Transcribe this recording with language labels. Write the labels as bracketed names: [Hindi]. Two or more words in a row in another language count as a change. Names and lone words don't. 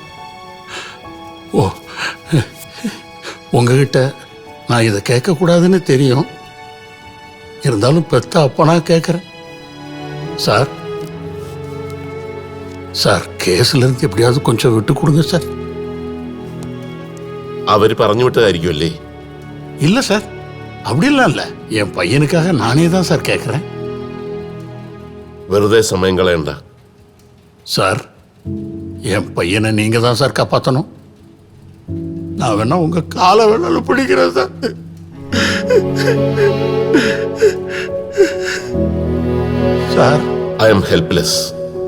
[Tamil] ஓ, உங்ககிட்ட நான் இதை கேட்கக்கூடாதுன்னு தெரியும், இருந்தாலும் பெத்த அப்பனா கேட்குறேன். சார் சார், കേസിലിருந்து எப்படியாவது கொஞ்சம் விட்டு கொடுங்க சார். [Malayalam] അവര് പറഞ്ഞു വിട്ടതായിരിക്കും അല്ലേ? [Tamil] இல்லை சார், அப்படிலாம் இல்லை. என் பையனுக்காக நானே தான் சார் கேட்குறேன். [Malayalam] വെറുതെ സമയം കളയണ്ട. [Tamil] சார், என் பையனை நீங்கள் தான் சார் காப்பாற்றணும். நான் வேணா உங்கள் காலை வேணாலும் பிடிக்கிறேன் சார். சார், [English] I am helpless.